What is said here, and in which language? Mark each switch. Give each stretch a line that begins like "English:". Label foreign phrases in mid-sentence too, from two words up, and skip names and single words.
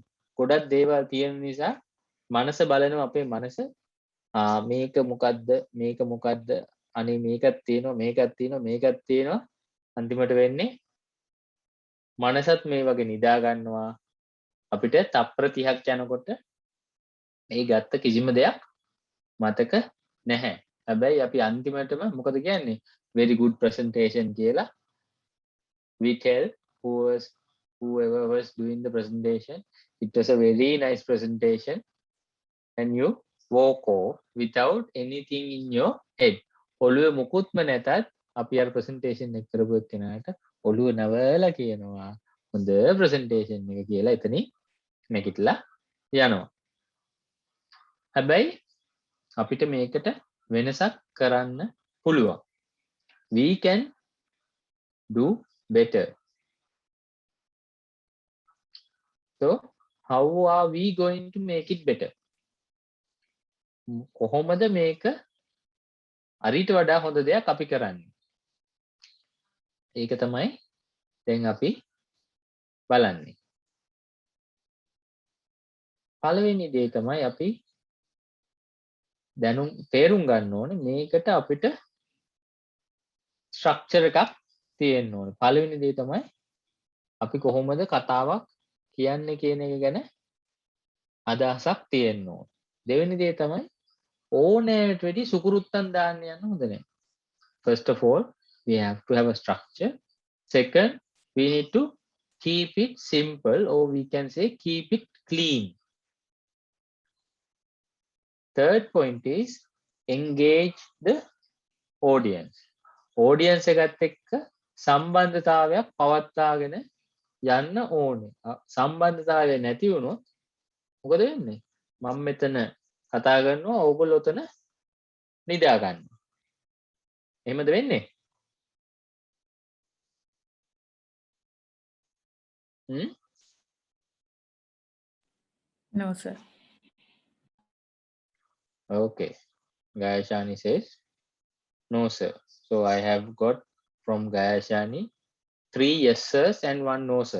Sinhala: ගොඩක් දේවල් තියෙන නිසා මනස බලනවා අපේ මනස මේක මොකද්ද අනේ මේකක් තියෙනවා අන්තිමට වෙන්නේ මනසත් මේ වගේ නිදා ගන්නවා අපිට තප්පර 30ක් යනකොට මේ ගත්ත කිසිම දෙයක් මතක නැහැ. හැබැයි අපි අන්තිමටම මොකද කියන්නේ?
English: very good presentation කියලා we tell whoever was doing the presentation it was a very nice presentation and you walk off without anything in your head.
Sinhala: ඔළුවේ මුකුත්ම නැතත් අපි අර presentation එක කරපු එක්කෙනාට ඔළුව නවලා කියනවා හොඳ presentation එක කියලා එතනින් නැගිටලා යනවා. හැබැයි අපිට මේකට වෙනසක් කරන්න පුළුවන්.
English: We can do better. So how are we going to make it better?
Sinhala: කොහොමද මේක අරිට වඩා හොඳ දෙයක් අපි කරන්නේ? ඒක තමයි දැන් අපි බලන්නේ. පළවෙනි දේ තමයි අපි තේරුම් ගන්න ඕනේ මේකට අපිට ස්ට්‍රක්චර් එකක් තියෙන්න ඕනේ. පළවෙනි දේ තමයි අපි කොහොමද කතාවක් කියන්නේ කියන එක ගැන අදහසක් තියෙන්න ඕනේ. දෙවෙනි දේ තමයි ඕනෑමට වැඩි සුකුරුත්තන් දාන්න යන්න හොඳ නැහැ.
English: First of all, we have to have a structure. Second, we need to keep it simple, or we can say keep it clean. Third point is engage the audience.
Sinhala: Audience එකත් එක්ක සම්බන්ධතාවයක් පවත්වාගෙන යන්න ඕනේ. සම්බන්ධතාවය නැති වුණොත් මොකද වෙන්නේ? මම මෙතන කතා කරනවා ඕගොල්ලෝ උතන නිදා ගන්නවා. එහෙමද වෙන්නේ?
English: No, sir. Okay. Gayashani says, no, sir. So I have got from Gayashani 3 yes, sirs and 1 no, sir.